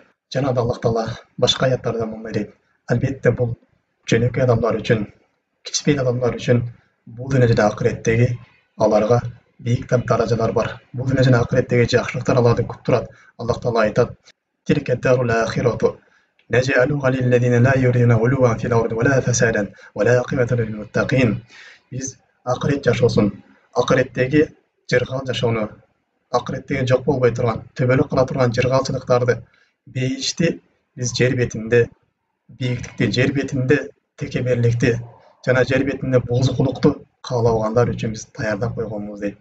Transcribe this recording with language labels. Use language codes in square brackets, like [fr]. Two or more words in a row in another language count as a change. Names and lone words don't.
[ky] Жана да Аллах Таала башка аяттарда мындай дейт: "Албетте бул жөнөкөй адамдар үчүн, кичпейил адамдар үчүн бул дүйнө жана акыреттеги аларга бийик даражалар бар. Бул дүйнө жана акыреттеги жакшылыктар аларды күтүп турат." Аллах Таала айтат: [ar] تلك الدار الآخرة نجعلها للذين لا يريدون علوا في الأرض ولا فسادا والعاقبة للمتقين. [ky] Biz ahiret жашоосун, ахиреттеги жыргал жашоону, ахиреттеги жок болбой турган, төбөлүк кыла турган жыргалчылыктарды, бейишти биз жер бетинде, бийиктикти жер бетинде, текеберликти жана жер бетинде бузукулукту каалабагандар үчүн биз даярдап койгонбуз дейт.